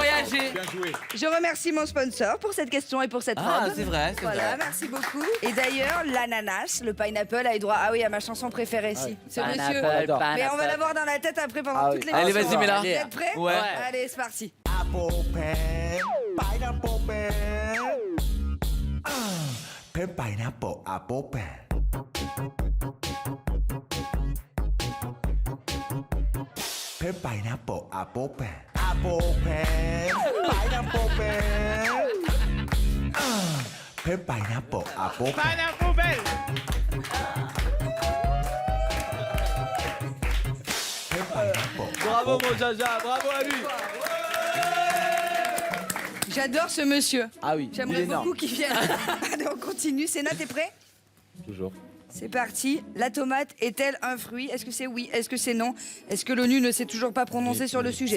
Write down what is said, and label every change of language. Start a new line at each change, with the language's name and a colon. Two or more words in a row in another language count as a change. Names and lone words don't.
French: voyagé. Bien joué. Je remercie mon sponsor pour cette question et pour cette Ah, robe. c'est vrai, c'est Voilà, vrai. merci beaucoup. Et d'ailleurs, l'ananas, le pineapple a eu droit, ah oui, à ma chanson préférée, si. C'est monsieur. Pineapple, Mais on va l'avoir dans la tête après pendant toutes les Allez, émissions. vas-y, mets-la. Vous êtes prêts? Ouais. Allez, c'est parti.
English: Apple pen, pineapple pen. Pen pineapple, apple pen. Pen pineapple, apple pen. Apple pen, pineapple pen. Pen pineapple, apple pen. Pineapple belle. Pen pineapple.
French: Bravo mon Jaja, bravo à lui. J'adore ce monsieur. Ah oui, J'aimerais beaucoup qu'il vienne. Allez, on continue. Sénat, t'es prêt? Toujours. C'est parti. La tomate est-elle un fruit? Est-ce que c'est oui? Est-ce que c'est non? Est-ce que l'ONU ne s'est toujours pas prononcée sur le sujet?